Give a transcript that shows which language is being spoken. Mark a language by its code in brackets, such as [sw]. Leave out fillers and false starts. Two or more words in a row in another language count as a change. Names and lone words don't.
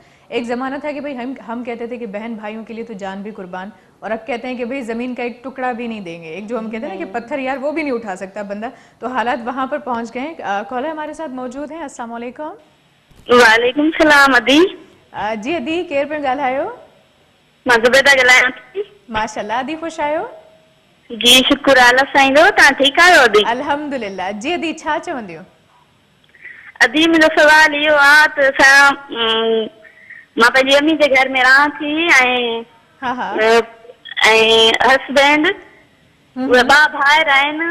[ur] ایک زمانہ تھا کہ بھئی ہم کہتے تھے کہ بہن بھائیوں کے لیے تو جان بھی قربان, اور اب کہتے ہیں کہ بھئی زمین کا ایک ٹکڑا بھی نہیں دیں گے. ایک جو ہم کہتے ہیں نا کہ پتھر یار وہ بھی نہیں اٹھا سکتا بندہ. تو حالات وہاں پر پہنچ گئے ہیں. کالر ہمارے ساتھ موجود ہیں. السلام علیکم. وعلیکم السلام. ادی [sd] جی ادی کیر پہ ॻाल्हायो. मां ज़ुबैदा ॻाल्हायां थी. माशाल्लाह अदी ख़ुशि आहियो. जी शुक्र अल्लाह साईं जो. तव्हां ठीकु आहियो अदी? अल्हम्दुलिल्लाह. जी अदी छा चवंदियूं? अदी मुंहिंजो सुवाल इहो आहे त मां पंहिंजी अम्मी जे घर में रहां थी ऐं हस्बैंड उहे 2 भाइर आहिनि.